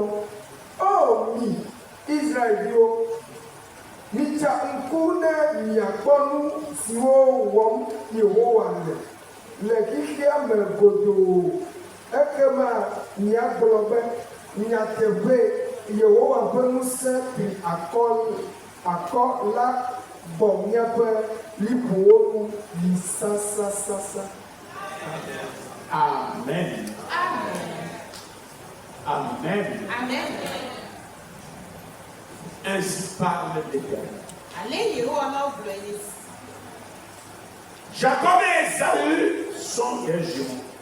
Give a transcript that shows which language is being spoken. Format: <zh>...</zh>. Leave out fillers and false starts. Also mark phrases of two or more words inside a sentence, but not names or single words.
<ee>O mi Israelviwo, mitsa ŋku ne miakpɔ nu siwo wɔm Yehowa le xixea me godoo, ekema miagblɔ be nyateƒe Yehowa ƒe ŋusẽ pri akɔ la bɔ miaƒe liƒowo nu yi sasasasa.</ee> <fr>Amen. Amen. Amen. Ainsi parle l'Éternel. Jacob et Esaü sont des jumeaux.</fr>